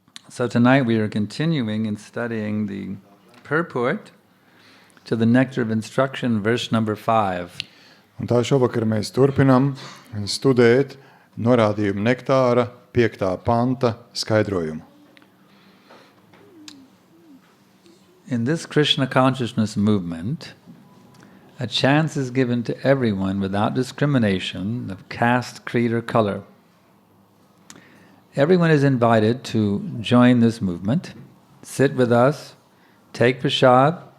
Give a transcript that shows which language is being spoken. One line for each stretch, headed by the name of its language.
English: So tonight we are continuing in studying the purport to the Nectar of Instruction, verse number 5.
Latvian: Un tā šovakar mēs turpinam studēt norādījumu nektāra 5. panta skaidrojumu.
English: In this Krishna consciousness movement, a chance is given to everyone without discrimination of caste, creed, or color. Everyone is invited to join this movement, sit with us, take prasad.